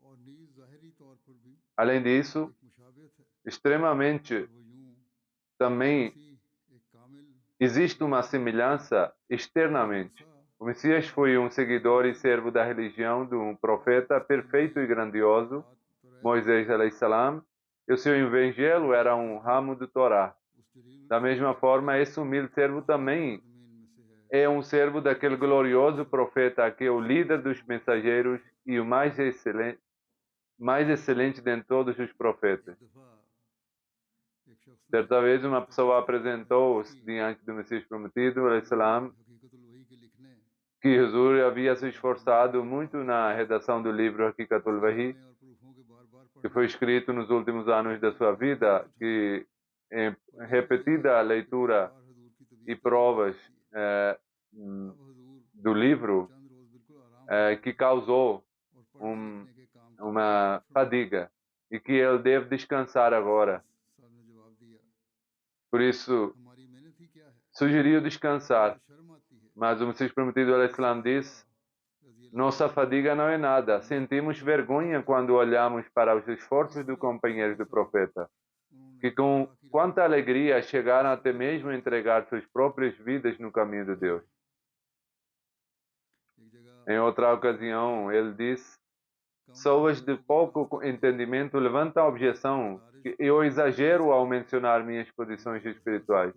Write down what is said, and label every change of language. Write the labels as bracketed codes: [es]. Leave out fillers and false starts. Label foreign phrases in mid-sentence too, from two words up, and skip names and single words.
[pt] Além disso, extremamente também existe uma semelhança externamente. O Messias foi um seguidor e servo da religião de um profeta perfeito e grandioso, Moisés [ar] عليه السلام, [pt] e o seu evangelho era um ramo do Torá. Da mesma forma, esse humilde servo também é um servo daquele glorioso profeta que é o líder dos mensageiros e o mais excelente dentre todos os profetas. Certa vez uma pessoa apresentou-se diante do Messias Prometido, [ar] عليه السلام, [pt] que Jesus havia se esforçado muito na redação do livro Hakikatul Wahi, que foi escrito nos últimos anos da sua vida, que em repetida leitura e provas do livro que causou uma fadiga e que ele deve descansar agora. Por isso, sugeriu descansar, mas o Messias Prometido [ar] عليه السلام [pt] disse: nossa fadiga não é nada. Sentimos vergonha quando olhamos para os esforços dos companheiros do profeta, que com quanta alegria chegaram até mesmo a entregar suas próprias vidas no caminho de Deus. Em outra ocasião, ele disse: pessoas de pouco entendimento levantam a objeção que eu exagero ao mencionar minhas posições espirituais.